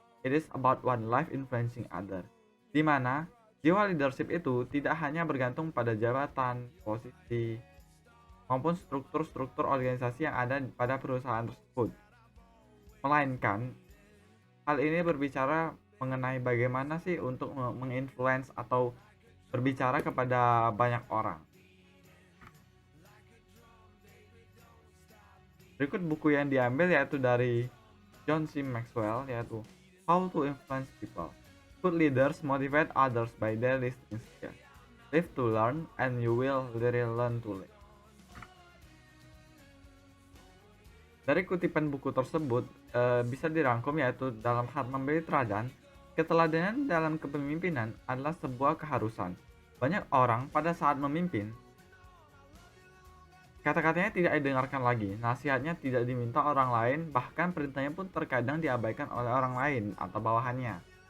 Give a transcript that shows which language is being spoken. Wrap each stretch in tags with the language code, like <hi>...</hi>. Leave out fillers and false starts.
<en>It is about one life influencing other.</en> <id>Di mana jiwa leadership itu tidak hanya bergantung pada jabatan, posisi, maupun struktur-struktur organisasi yang ada pada perusahaan tersebut. Melainkan, hal ini berbicara mengenai bagaimana sih untuk menginfluence atau berbicara kepada banyak orang. Berikut buku yang diambil yaitu dari John C.</id> <en>Maxwell,</en> <id>yaitu</id> <en>How to Influence People. Good leaders motivate others by their listening skills. Live to learn and you will really learn to live.</en> <id>Dari kutipan buku tersebut bisa dirangkum yaitu dalam hal memberi teladan, keteladanan dalam kepemimpinan adalah sebuah keharusan. Banyak orang pada saat memimpin, kata-katanya tidak didengarkan lagi, nasihatnya tidak diminta orang lain, bahkan perintahnya pun terkadang diabaikan oleh orang lain atau bawahannya.</id>